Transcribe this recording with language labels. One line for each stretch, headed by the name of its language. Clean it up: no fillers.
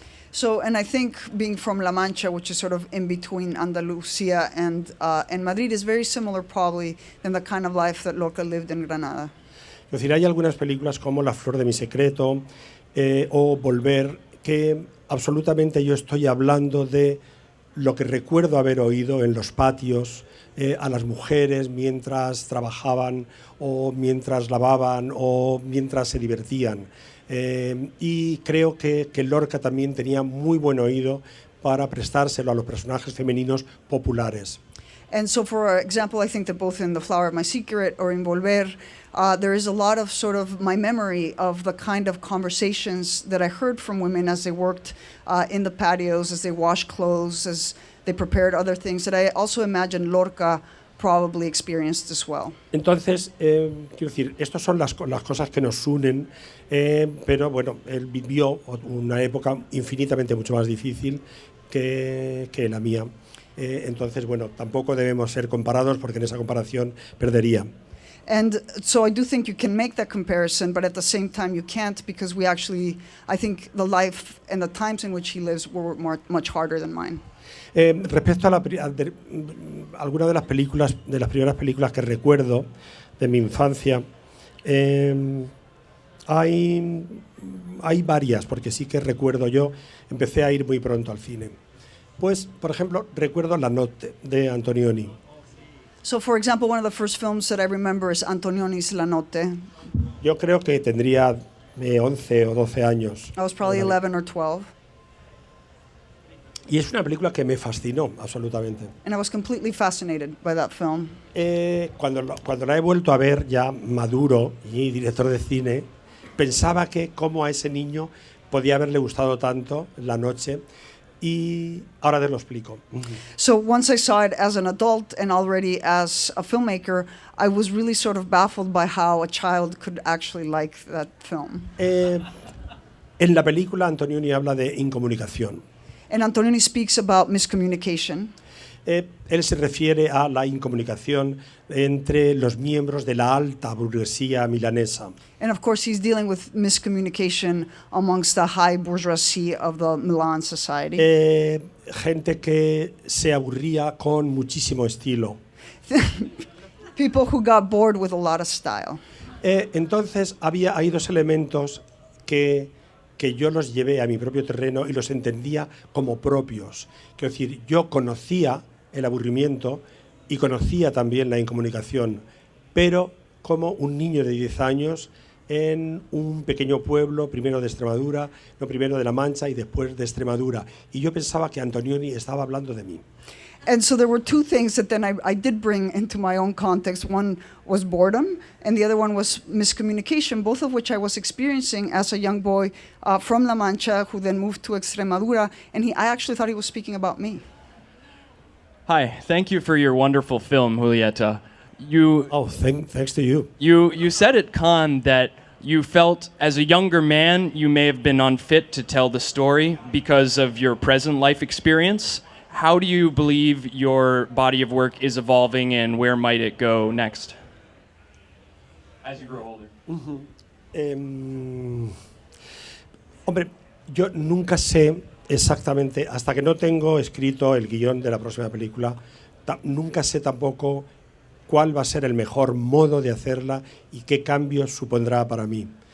English: So, and I think being from La Mancha, which is sort of in between Andalucía and Madrid, is very similar probably than the kind of life that Lorca lived in Granada.
Spanish: Es decir, hay algunas películas como La flor de mi secreto o Volver, que absolutamente yo estoy hablando de lo que recuerdo haber oído en los patios a las mujeres mientras trabajaban o mientras lavaban o mientras se divertían. Y creo que Lorca también tenía muy buen oído para prestárselo a los personajes femeninos populares.
English: And so, for example, I think that both in The Flower of My Secret or in Volver, there is a lot of sort of my memory of the kind of conversations that I heard from women as they worked in the patios, as they washed clothes, as they prepared other things, that I also imagine Lorca probably experienced as well.
Spanish: Entonces, quiero decir, estas son las cosas que nos unen, pero bueno, él vivió una época infinitamente mucho más difícil que la mía. Entonces, bueno, tampoco debemos ser comparados porque en esa comparación perdería.
English: And so I do think you can make that comparison, but at the same time you can't, because we actually, I think the life and the times in which he lives were much harder than mine.
Spanish: Respecto a algunas de las películas, de las primeras películas que recuerdo de mi infancia, hay varias, porque sí que recuerdo, yo empecé a ir muy pronto al cine. Pues, por ejemplo, recuerdo La Notte de Antonioni.
English: So, for example, one of the first films that I remember is Antonioni's La Notte.
Spanish: Yo creo que tendría 11 o 12 años.
English: I was probably 11 or 12.
Spanish: Y es una película que me fascinó absolutamente.
English: And I was completely fascinated by that film.
Spanish: Cuando la he vuelto a ver ya maduro y director de cine, pensaba que cómo a ese niño podía haberle gustado tanto La Noche. Y ahora te lo explico.
English: So once I saw it as an adult and already as a filmmaker, I was really sort of baffled by how a child could actually like that film.
Spanish: En la película Antonioni habla de incomunicación.
English: And Antonioni speaks about miscommunication.
Spanish: Él se refiere a la incomunicación entre los miembros de la alta burguesía milanesa.
English: And of course he's dealing with miscommunication amongst the high bourgeoisie of the Milan society.
Spanish: Gente que se aburría con muchísimo estilo.
English: People who got bored with a lot of style.
Spanish: Entonces hay dos elementos que yo los llevé a mi propio terreno y los entendía como propios. Quiero decir, yo conocía el aburrimiento y conocía también la incomunicación, pero como un niño de 10 años en un pequeño pueblo, primero de Extremadura, no, primero de La Mancha y después de Extremadura. Y yo pensaba que Antonioni estaba hablando de mí.
English: And so there were two things that then I did bring into my own context. One was boredom, and the other one was miscommunication, both of which I was experiencing as a young boy from La Mancha, who then moved to Extremadura, and I actually thought he was speaking about me. Hi, thank you for your wonderful film, Julieta. Thanks to you. You said at Cannes that you felt as a younger man you may have been unfit to tell the story because of your present life experience. How do you believe your body of work is evolving and where might it go next as you grow older?
Spanish: Hombre, yo nunca sé exactamente, hasta que no tengo escrito el guión de la próxima película, nunca sé tampoco cuál va a ser el mejor modo de hacerla y qué cambios supondrá para mí.